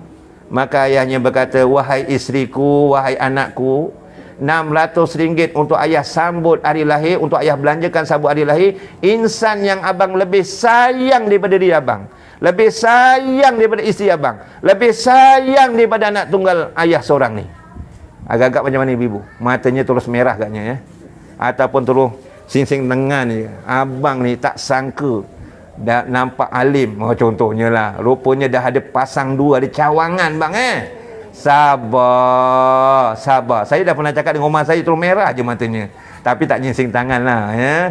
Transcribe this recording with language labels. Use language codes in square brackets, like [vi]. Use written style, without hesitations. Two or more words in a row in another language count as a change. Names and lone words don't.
[ms] Maka ayahnya berkata, wahai isteriku, wahai anakku, RM600 untuk ayah sambut hari lahir, untuk ayah belanjakan sambut hari lahir. Insan yang abang lebih sayang daripada diri abang, lebih sayang daripada isteri abang, lebih sayang daripada anak tunggal ayah seorang ni. Agak-agak macam mana ibu? Matanya terus merah agaknya, ya. Ataupun terus sing-sing tengah ni. Abang ni tak sangka dah nampak alim. Contohnya lah, rupanya dah ada pasang dua, ada cawangan bang, Sabar. Saya dah pernah cakap dengan rumah saya, terus merah je matanya. Tapi tak nyingsing tangan lah, ya.